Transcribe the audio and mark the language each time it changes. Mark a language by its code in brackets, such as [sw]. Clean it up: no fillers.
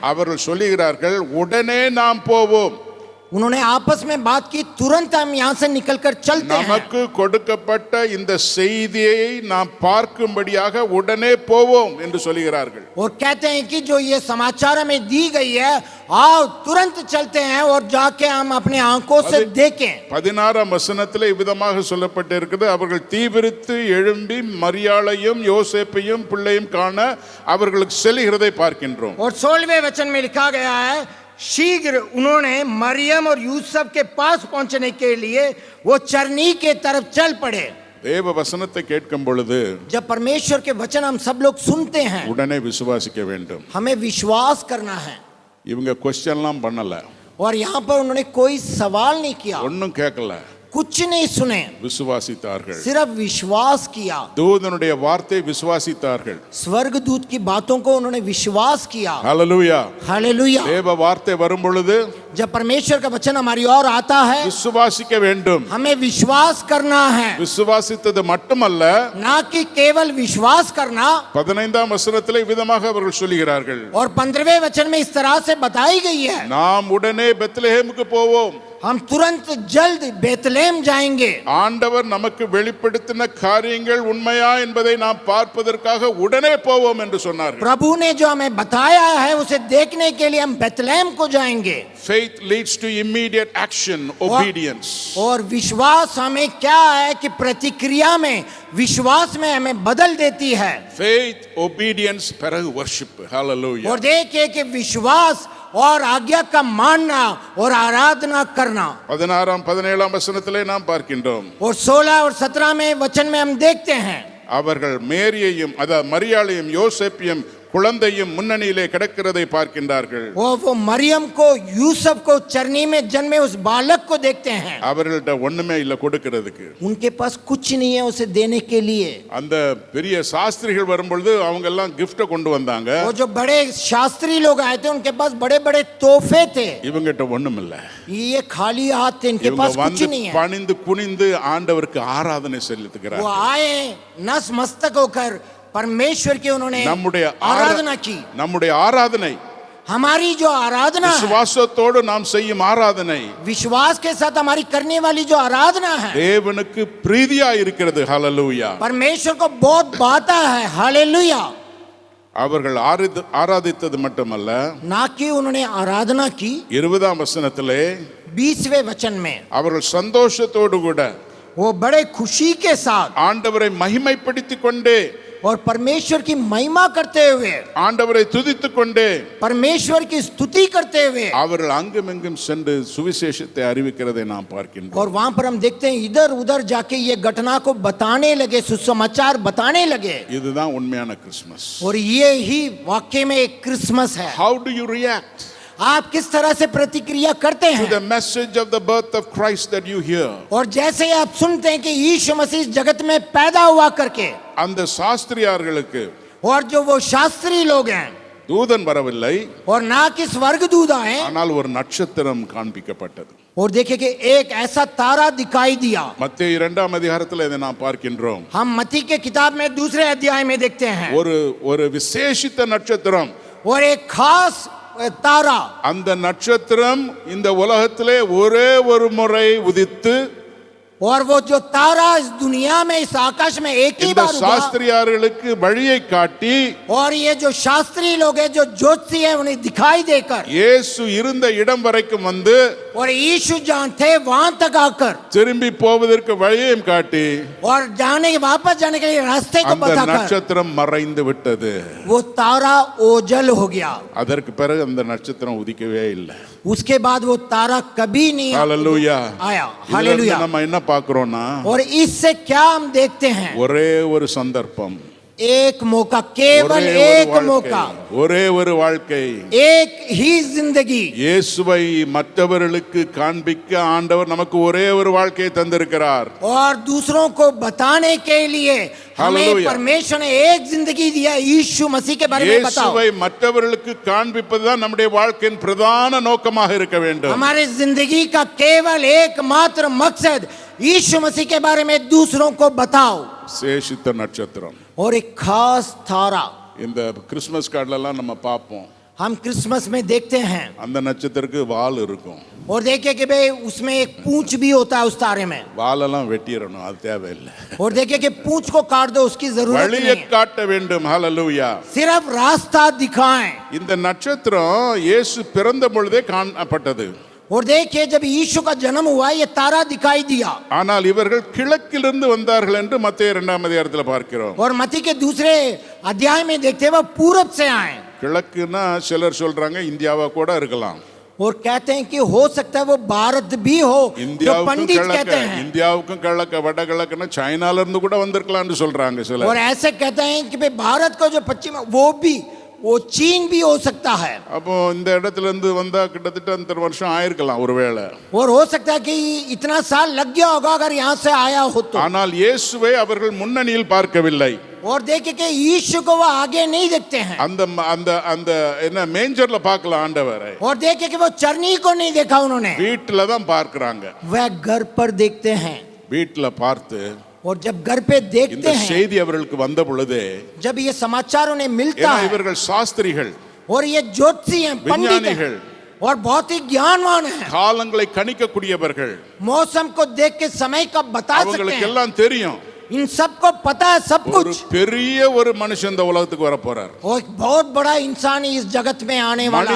[ta] அவர்கள் சொல்லுகிறார்கள், உடனே நாம் போவோம், [hi] उन्होंने आपस में बात की, तुरंत हम यहाँ से निकलकर चलते हैं। [ta] நமக்கு கொடுக்கப்பட்ட இந்த செய்தியை நாம் பார்க்கும்படியாக உடனே போவோம் என்று சொல்லுகிறார்கள். [hi] और कहते हैं कि जो ये समाचार हमें दी गई है, आओ तुरंत चलते हैं और जाके हम अपने आंखों से देखें। [ta] 16ஆம் வசனத்திலே இவ்விதமாக சொல்லப்பட்டிருக்கிறது, அவர்கள் தீவிரித்து எழும்பி மரியாளையும் யோசேப்பையும் பிள்ளையும் காண அவர்களுக்கு செல்கிறதை பார்க்கின்றோம். [hi] और 16वें वचन में लिखा गया है, शीघ्र उन्होंने मरियम और यूसुफ के पास पहुंचने के लिए वो चरनी के तरफ चल पड़े। [ta] தேவ வசனத்தை கேட்கும் பொழுது [hi] जब परमेश्वर के वचन हम सब लोग सुनते हैं, [ta] உடனே விசுவாசிக்க வேண்டும். [hi] हमें विश्वास करना है। [ta] இவங்க क्वेश्चनலாம் பண்ணல, [hi] और यहाँ पर उन्होंने कोई सवाल नहीं किया, [ta] ஒன்றும் கேட்கல, [hi] कुछ नहीं सुने, [ta] விசுவாசித்தார்கள். [hi] सिर्फ विश्वास किया। [ta] தூதனுடைய வார்த்தை விசுவாசித்தார்கள். [hi] स्वर्गदूत की बातों को उन्होंने विश्वास किया। [ta] ஹalleluya. [hi] हालेलुया। [ta] தேவ வார்த்தை வரும் பொழுது [hi] जब परमेश्वर का वचन हमारी ओर आता है, [ta] விசுவாசிக்க வேண்டும். [hi] हमें विश्वास करना है, [ta] விசுவாசித்தது மட்டுமல்ல, [hi] ना कि केवल विश्वास करना। [ta] 15ஆம் வசனத்திலே விதமாக அவர்கள் சொல்கிறார்கள், [hi] और 15वें वचन में इस तरह से बताई गई है, [ta] நாம் உடனே பெத்லெஹேமுக்கு போவோம், [hi] हम तुरंत जल्द बेतलेहम जाएंगे। [ta] ஆண்டவர் நமக்கு வெளிப்படுத்தின காரியங்கள் உண்மையா என்பதை நாம் பார்ப்பதற்காக உடனே போவோம் என்று சொன்னார்கள். [hi] प्रभु ने जो हमें बताया है उसे देखने के लिए हम बेतलेहम को जाएंगे। [en] Faith leads to immediate action, obedience. [hi] और विश्वास हमें क्या है कि प्रतिक्रिया में, विश्वास में हमें बदल देती है। [en] Faith, obedience, [ta] பிறகு [en] worship. Hallelujah. [hi] और देखिए कि विश्वास और आज्ञा का मानना और आराधना करना। [ta] 16ஆம் 17ஆம் வசனத்திலே நாம் பார்க்கின்றோம், [hi] और 16 और 17 में वचन में हम देखते हैं, [ta] அவர்கள் மேரியையும் அதாவது மரியாளையும் யோசேப்பையும் குழந்தையும் முன்னணியிலே கிடக்கிறதை பார்க்கின்றார்கள். [hi] वो मरियम को यूसुफ को चरनी में जन्मे उस बालक को देखते हैं. [ta] அவர்கள்ட்ட ஒண்ணுமே இல்ல கொடுக்கிறதுக்கு. [hi] उनके पास कुछ नहीं है उसे देने के लिए. [ta] அந்த பெரிய சாஸ்திரிகள் வரும்பொழுது அவங்க எல்லாம் gift கொண்டு வந்தாங்க. [hi] वो जो बड़े शास्त्री लोग आए थे उनके पास बड़े बड़े तोहफे थे. [ta] இவங்கட்ட ஒண்ணும் இல்ல. [hi] ये खाली हाथ थे, इनके पास कुछ नहीं है. [ta] பணிந்து குனிந்து ஆண்டவருக்கு ஆராதனை செலுத்துகிறார்கள். [hi] वो आए नस मस्तक होकर परमेश्वर की उन्होंने आराधना की. [ta] நம்முடைய ஆராதனை, [hi] हमारी जो आराधना है, [ta] விசுவாசத்தோடு நாம் செய்யும் ஆராதனை, [hi] विश्वास के साथ हमारी करने वाली जो आराधना है, [ta] தேவனுக்கு பிரீதியா இருக்கிறது. ஹalleluya. [hi] परमेश्वर को बहुत भाता है. हालेलुया. [ta] அவர்கள் ஆராதித்தது மட்டுமல்ல, [hi] ना कि उन्होंने आराधना की. [ta] 20ஆம் வசனத்திலே [hi] 20वें वचन में [ta] அவர்கள் சந்தோஷத்தோடு கூட [hi] वो बड़े खुशी के साथ [ta] ஆண்டவரை மகிமைப்படுத்திக் கொண்டே, [hi] और परमेश्वर की महिमा करते हुए, [ta] ஆண்டவரை துதித்துக் கொண்டே, [hi] परमेश्वर की स्तुति करते हुए, [ta] அவர்கள் அங்குமெங்கும் சென்று சுவிசேஷத்தை அறிவிக்கிறதை நாம் பார்க்கின்றோம். [hi] और वहां पर हम देखते हैं इधर उधर जाके ये घटना को बताने लगे, सुसमाचार बताने लगे. [ta] இதுதான் உண்மையான கிறிஸ்மஸ். [hi] और ये ही वाकई में एक क्रिसमस है. [en] How do you react [hi] आप किस तरह से प्रतिक्रिया करते [en] to [hi] हैं? [en] the message of the birth of Christ that you hear? [hi] और जैसे आप सुनते हैं कि यीशु मसीह जगत में पैदा हुआ करके, [ta] அந்த சாஸ்திரியார்களுக்கு [hi] और जो वो शास्त्री लोग हैं, [ta] தூதன் வரவில்லை, [hi] और ना कि स्वर्गदूत आए, [ta] ஆனால் ஒரு நட்சத்திரம் காண்பிக்கப்பட்டது. [hi] और देखिए कि एक ऐसा तारा दिखाई दिया. [ta] மத்தேயு 2ஆம் அதிகாரத்தில் இதை நாம் பார்க்கின்றோம். [hi] हम मत्ती के किताब में दूसरे अध्याय में देखते हैं [ta] ஒரு விசேஷித்த நட்சத்திரம். [hi] और एक खास तारा. [ta] அந்த நட்சத்திரம் இந்த உலகத்திலே ஒரே ஒரு முறை உதித்து, [hi] और वो जो तारा इस दुनिया में इस आकाश में एक ही [ta] இந்த [hi] बार उगा. [ta] சாஸ்திரியார்களுக்கு வழியை காட்டி, [hi] और ये जो शास्त्री लोग हैं, जो ज्योतिषी हैं, उन्हें दिखाई देकर, [ta] இயேசு இருந்த இடம் வரைக்கும் வந்து [hi] और यीशु जहाँ थे वहां तक आकर, [ta] திரும்பி போவதற்கு வழியையும் காட்டி, [hi] और वापस जाने के लिए रास्ते को [ta] அந்த [hi] बताकर, [ta] நட்சத்திரம் மறைந்து விட்டது. [hi] वो तारा ओझल हो गया. [ta] அதற்கு பிறகு அந்த நட்சத்திரம் உதிக்கவே இல்லை. [hi] उसके बाद वो तारा कभी नहीं [ta] ஹalleluya. [hi] आया. [ta] இதுல [hi] हालेलुया. [ta] நம்ம என்ன பார்க்கிறோம்னா, [hi] और इससे क्या हम देखते हैं? [ta] ஒரே ஒரு சந்தர்ப்பம், [hi] एक मौका, केवल [ta] ஒரே ஒரு [hi] एक [ta] வாழ்க்கை, [hi] मौका, [ta] ஒரே ஒரு வாழ்க்கை. [hi] एक ही जिंदगी. [ta] இயேசுவை மற்றவர்களுக்கு காண்பிக்க ஆண்டவர் நமக்கு ஒரே ஒரு வாழ்க்கையை தந்திருக்கிறார். [hi] और दूसरों को बताने के लिए हमें हालेलुया. परमेश्वर ने एक जिंदगी दिया. यीशु मसीह के बारे में बताओ. [ta] இயேசுவை மற்றவர்களுக்கு காண்பிப்பதுதான் நம்முடைய வாழ்க்கையின் பிரதான நோக்கமாக இருக்க வேண்டும். [hi] हमारे जिंदगी का केवल एकमात्र मकसद यीशु मसीह के बारे में दूसरों को बताओ. [ta] சேஷித்த நட்சத்திரம். [hi] और एक खास तारा [ta] இந்த கிறிஸ்மஸ் கார்டுல எல்லாம் நம்ம பார்ப்போம். [hi] हम क्रिसमस में देखते हैं. [ta] அந்த நட்சத்திரத்துக்கு வால் இருக்கும். [hi] और देखिए कि भाई उसमें एक पूंछ भी होता है उस तारे में. [ta] வாலெல்லாம் வெட்டிரணும், அது தேவையில்லை. [hi] और देखिए कि पूंछ को काट दो, उसकी जरूरत नहीं [ta] வழியை [hi] है. [ta] காட்ட வேண்டும். ஹalleluya. [hi] सिर्फ रास्ता दिखाएं. [ta] இந்த நட்சத்திரம் இயேசு பிறந்த பொழுதே காணப்பட்டது. [hi] और देखिए जब यीशु का जन्म हुआ ये तारा दिखाई दिया. [ta] ஆனால் இவர்கள் கிழக்கிலிருந்து வந்தார்கள் என்று மத்தேயு 2ஆம் அதிகாரத்தில் பார்க்கிறோம். [hi] और मत्ती के दूसरे अध्याय में देखते हैं वो पूरब से आए. [ta] கிழக்குன்னா சிலர் சொல்றாங்க இந்தியாவா கூட இருக்கலாம். [hi] और कहते हैं कि हो सकता है वो भारत भी हो, जो पंडित कहते हैं. [ta] இந்தியாவுக்கும் கிழக்க வடகிழக்குன்னா சைனால இருந்து கூட வந்திருக்கலாம்னு சொல்றாங்க சிலர். [hi] और ऐसे कहते हैं कि भाई भारत का जो पश्चिम वो चीन भी हो सकता है. [ta] அப்போ இந்த இடத்துல இருந்து வந்தா கிட்டத்தட்ட அந்த வருஷம் ஆயிருக்கலாம் ஒருவேளை. [hi] और हो सकता है कि इतना साल लग गया होगा अगर यहाँ से आया हो तो. [ta] ஆனால் இயேசுவை அவர்கள் முன்னணியில் பார்க்கவில்லை. [hi] और देखिए कि यीशु को वो आगे नहीं देखते हैं. [ta] அந்த அந்த அந்த என்ன மேஞ்சர்ல பார்க்கலாம் ஆண்டவரை. [hi] और देखिए कि वो चरनी को नहीं देखा उन्होंने. [ta] வீட்டுல தான் பார்க்கறாங்க. [hi] वह घर पर देखते हैं. [ta] வீட்டுல பார்த்து [hi] और जब घर पे देखते [ta] இந்த [hi] हैं, [ta] செய்தி அவர்களுக்கு வந்த பொழுது, [hi] जब ये समाचार उन्हें मिलता [ta] ஏன்னா [hi] है, [ta] இவர்கள் சாஸ்திரிகள், [hi] और ये ज्योतिषी हैं, पंडित [ta] விஞ்ஞானிகள், [hi] हैं, और बहुत ही ज्ञानवान हैं, [ta] காலங்களை கணிக்கக்கூடியவர்கள், [hi] मौसम को देख के समय का बता सकते [ta] அவங்களுக்கு [hi] हैं. [ta] எல்லாம் தெரியும். [hi] इन सबको पता है सब [ta] ஒரு [hi] कुछ. [ta] பெரிய ஒரு மனுஷன் இந்த உலகத்துக்கு வர போறார். [hi] और एक बहुत बड़ा इंसान इस जगत में आने वाला